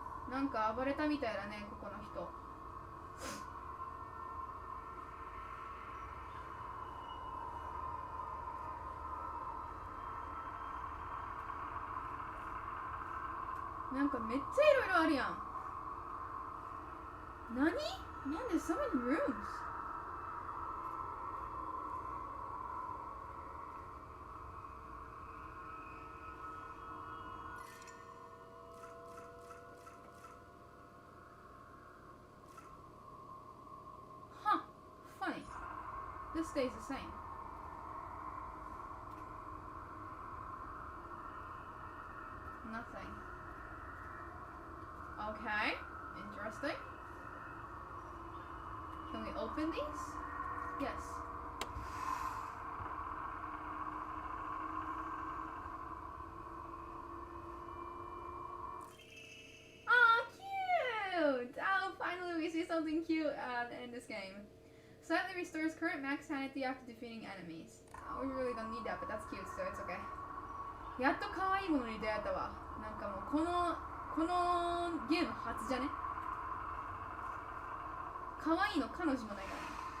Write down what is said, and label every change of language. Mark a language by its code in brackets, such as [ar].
[ja] なんか暴れたみたいだね、ここの人。なんかめっちゃいろいろあるやん。何？なんで [en] so many rooms? Huh, funny. This stays the same. Nothing. Okay, interesting. Can we open these? Yes. Aw, cute! Oh, finally we see something cute in this game. Slightly restores current max sanity after defeating enemies. We really don't need that, but that's cute, so it's okay. [ja] やっと可愛いものに出会えたわ。なんかもうこのゲーム初じゃね？可愛いの彼女もないからね。